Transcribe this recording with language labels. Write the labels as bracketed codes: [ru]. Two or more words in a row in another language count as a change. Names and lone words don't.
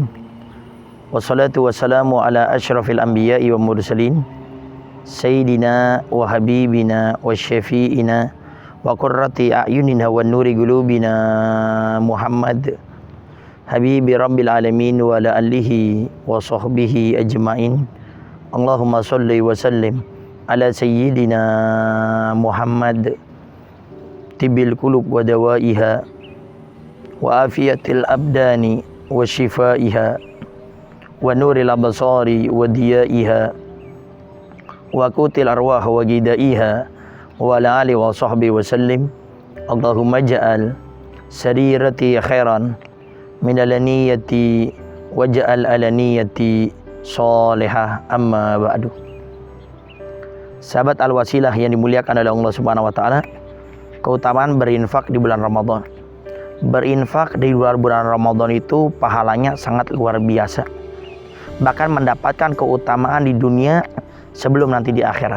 [ar] والصلاة والسلام على أشرف الأنبياء والمرسلين سيدنا وحبيبنا وشفيعنا وقرة أعيننا ونور قلوبنا محمد حبيب رب العالمين وعلى آله وصحبه أجمعين. اللهم صل وسلم على سيدنا محمد طب القلوب ودوائها وعافية الأبدان وشفائها ونور الأبصار وضيائها وقوت الأرواح وغذائها وعلى آله وصحبه وسلم. اللهم اجعل سريرتي خيرا من علانيتي واجعل علانيتي صالحة أما بعد. [id] Sahabat Al-Wasilah yang dimuliakan oleh Allah [ar] سبحانه وتعالى, [id] keutamaan berinfak di bulan Ramadan. Berinfak di luar bulan Ramadan itu pahalanya sangat luar biasa. Bahkan mendapatkan keutamaan di dunia sebelum nanti di akhirat.